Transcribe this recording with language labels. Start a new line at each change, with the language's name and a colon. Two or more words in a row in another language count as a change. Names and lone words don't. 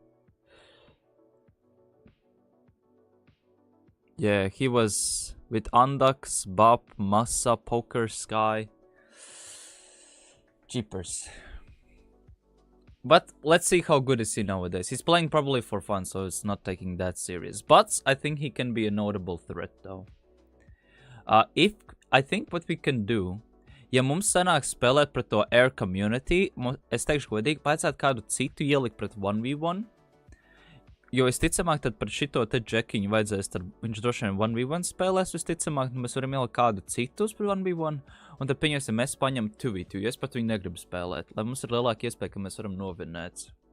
English: Yeah, he was with Andux, Bop, Massa, Poker, Sky. Jeepers. But let's see how good is he nowadays. He's playing probably for fun, so it's not taking that serious. But I think he can be a notable threat though. I think what we can do,
Latvian: ja mums sanāk spēlēt pret to Air Community, es teikšu godīgi, vajadzētu kādu citu ielikt pret 1v1. Jo visticamāk, tad par šito te džekiņu vajadzēs, tad viņš droši vien 1v1 spēlēs visticamāk, mēs varam ielikt kādu citus par 1v1, un tad pieņemsim, mēs paņem 2v2, jo es pat viņu negribu spēlēt, lai mums ir lielāka iespēja, ka mēs varam novinēt.